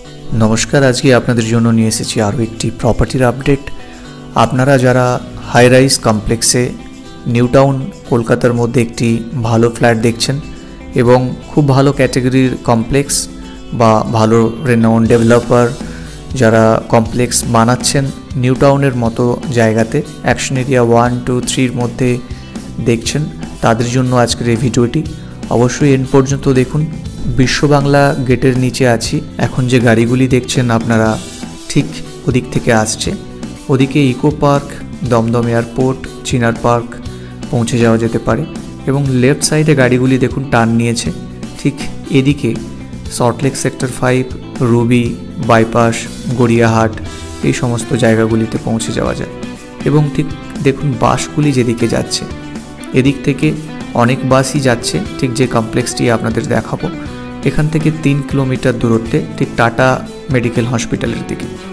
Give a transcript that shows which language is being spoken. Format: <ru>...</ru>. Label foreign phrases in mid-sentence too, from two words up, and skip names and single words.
<bn>নমস্কার। আজকে আপনাদের জন্য নিয়ে এসেছি আরো একটি</bn> <en>property update.</en> <bn>আপনারা যারা</bn> <en>high rise complex</en> <bn>নিউ টাউন কলকাতার মধ্যে একটি ভালো ফ্ল্যাট দেখছেন এবং খুব ভালো ক্যাটেগরির কমপ্লেক্স বা ভালো</bn> <en>renowned developer</en> <bn>যারা কমপ্লেক্স বানাচ্ছেন নিউ টাউনের মতো জায়গাতে অ্যাকশন এরিয়া 1, 2, 3 মধ্যে দেখছেন তাদের জন্য আজকের এই ভিডিওটি অবশ্যই এন্ড পর্যন্ত দেখুন। বিশ্ব বাংলা গেটের নিচে আছি। এখন যে গাড়িগুলি দেখছেন আপনারা ঠিক ওদিক থেকে আসছে। ওদিকে ইকো পার্ক, দমদম এয়ারপোর্ট, চিনার পার্ক पौঁছে যাওয়া যেতে পারে এবং</bn> <en>left side</en> <bn>গাড়িগুলি দেখুন টার্ন নিয়েছে। ঠিক এদিকে সল্টলেক সেক্টর 5, রুবি, বাইপাস, গড়িয়াহাট এই সমস্ত জায়গাগুলিতে পৌঁছে যাওয়া যায় এবং ঠিক দেখুন বাসগুলি যেদিকে যাচ্ছে এদিক থেকে অনেক বাসই যাচ্ছে ঠিক যে কমপ্লেক্সটি আপনাদের দেখাবো এখান থেকে 3 কিলোমিটার দূরত্বে ঠিক টাটা মেডিকেল হসপিটালের দিকে।</bn>